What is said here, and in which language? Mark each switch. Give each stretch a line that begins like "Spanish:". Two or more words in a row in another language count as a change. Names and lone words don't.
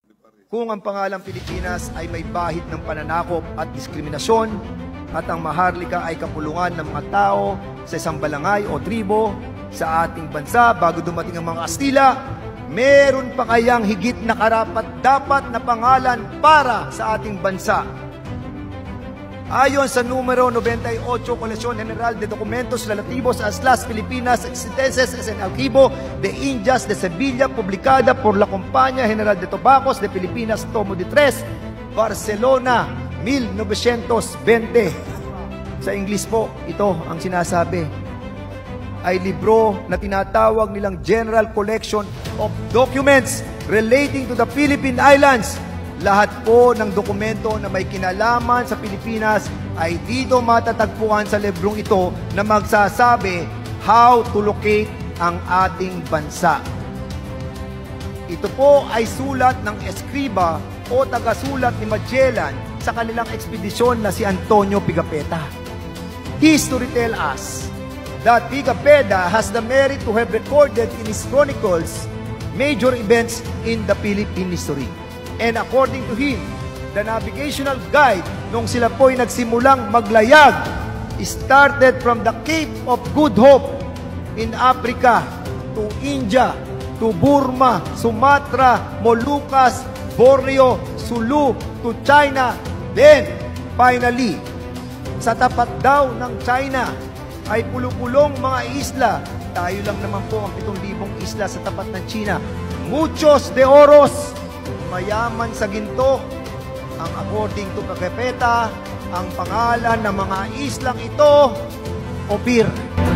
Filipino: kung ang pangalang Pilipinas ay may bahid ng pananakop at diskriminasyon at ang Maharlika ay kapulungan ng mga tao sa isang balangay o tribo sa ating bansa bago dumating ang mga Kastila, meron pa kayang higit na karapat-dapat na pangalan para sa ating bansa? Ayon sa numero 98,
Spanish: Colección General de Documentos Relativos a las Filipinas Existentes en el Archivo de Indias de Sevilla, publicada por la Compañía General de Tobacos de Filipinas, tomo de 3, Barcelona, 1920.
Filipino: Sa English po, ito ang sinasabi, ay libro na tinatawag nilang General Collection of Documents relating to the Philippine Islands. Lahat po ng dokumento na may kinalaman sa Pilipinas ay dito matatagpuan sa librong ito na magsasabi
English: how to locate
Filipino: ang ating bansa. Ito po ay sulat ng eskriba o tagasulat ni Magellan sa kanilang ekspedisyon na si Antonio Pigafetta.
English: History tells us that Pigafetta has the merit to have recorded in his chronicles major events in the Philippine history. And according to him, the navigational guide
Filipino: nung sila po'y nagsimulang maglayag
English: started from the Cape of Good Hope in Africa to India, to Burma, Sumatra, Moluccas, Borneo, Sulu, to China. Then, finally,
Filipino: sa tapat daw ng China ay pulupulong mga isla. Tayo lang naman po ang 7,000 isla sa tapat ng China.
Spanish: Muchos de oros,
Filipino: mayaman sa ginto. Ang
English: according to
Filipino: Pigafetta, ang pangalan ng mga islang ito, Opir.